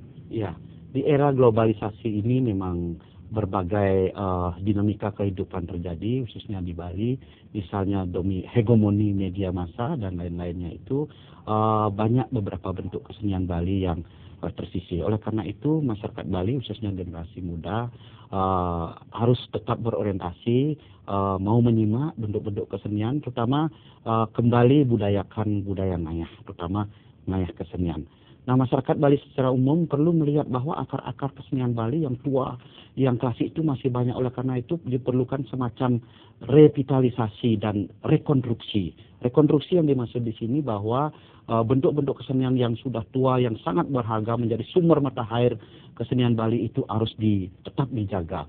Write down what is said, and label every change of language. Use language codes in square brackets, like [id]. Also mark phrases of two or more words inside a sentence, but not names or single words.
[id] Ya, di era globalisasi ini memang berbagai dinamika kehidupan terjadi, khususnya di Bali, misalnya hegemoni media massa dan lain-lainnya itu banyak beberapa bentuk kesenian Bali yang tersisih. Oleh karena itu, masyarakat Bali, khususnya generasi muda, harus tetap berorientasi, mau menyimak bentuk-bentuk kesenian, terutama kembali budayakan budaya ngayah, terutama ngayah kesenian. Nah, masyarakat Bali secara umum perlu melihat bahwa akar-akar kesenian Bali yang tua, yang klasik itu masih banyak. Oleh karena itu diperlukan semacam revitalisasi dan rekonstruksi. Rekonstruksi yang dimaksud di sini bahwa bentuk-bentuk kesenian yang sudah tua, yang sangat berharga menjadi sumber mata air kesenian Bali itu harus tetap dijaga.